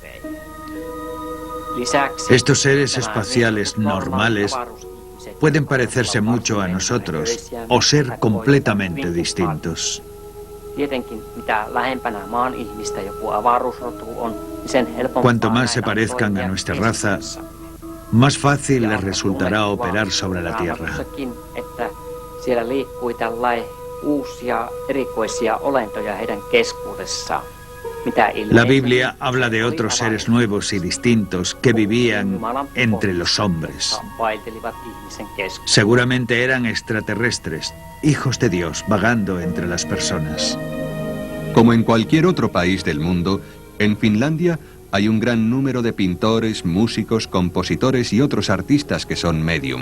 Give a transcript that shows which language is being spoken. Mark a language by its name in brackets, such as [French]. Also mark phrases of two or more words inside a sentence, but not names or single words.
[Spanish] Estos seres espaciales normales pueden parecerse mucho a nosotros o ser completamente distintos. Cuanto más se parezcan a nuestra raza, más fácil les resultará operar sobre la Tierra. [Finnish] Siellä liikkui tällainen uusia erikoisia olentoja heidän keskuudessaan. [Spanish] La Biblia habla de otros seres nuevos y distintos que vivían entre los hombres. Seguramente eran extraterrestres, hijos de Dios, vagando entre las personas. Como en cualquier otro país del mundo, en Finlandia hay un gran número de pintores, músicos, compositores y otros artistas que son medium.